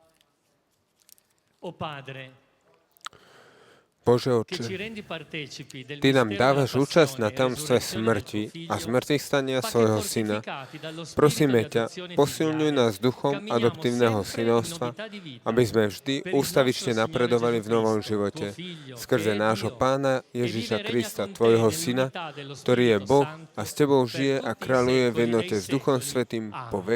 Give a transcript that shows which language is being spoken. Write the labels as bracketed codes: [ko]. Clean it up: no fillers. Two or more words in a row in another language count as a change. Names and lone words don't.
[it] O Padre, [sk] Bože [it] che ci [sk] Otče, [it] rendi partecipi del [sk] Ty nám [it] mistero della [sk] dávaš účasť na [it] passione e [sk] tajomstve [it] resurrezione del tuo [sk] smrti a [it] Figlio, [sk] smrti stania [it] fa che [sk] svojho Syna. [it] fortificati dallo spirito [sk] Prosíme [it] di [sk] ťa, [it] adozione [sk] posilňuj [it] filiale, [sk] nás duchom [it] camminiamo [sk] adoptívneho [it] sempre in [sk] synovstva, [it] novità di vita, [sk] aby sme vždy [it] per il [sk] ústavične [it] nostro [sk] napredovali [it] Signore [sk] v novom [it] Gesù [sk] živote, [it] Cristo, tuo Figlio, [sk] skrze [it] che è [sk] nášho [it] Dio, [sk] Pána [it] e vive [sk] Ježiša [it] e regna [sk] Krista, [it] con te [sk] Tvojho [it] nell'unità [sk] Syna, [it] dello [sk] ktorý je [it] Spirito [sk] Boh [it] Santo, [sk] a s Tebou [it] per [sk] žije a [it] tutti i [sk] kráľuje v [it] secoli [sk] jednote [it] dei [sk] s Duchom [it] secoli. [sk] Svätým po [it] Amen.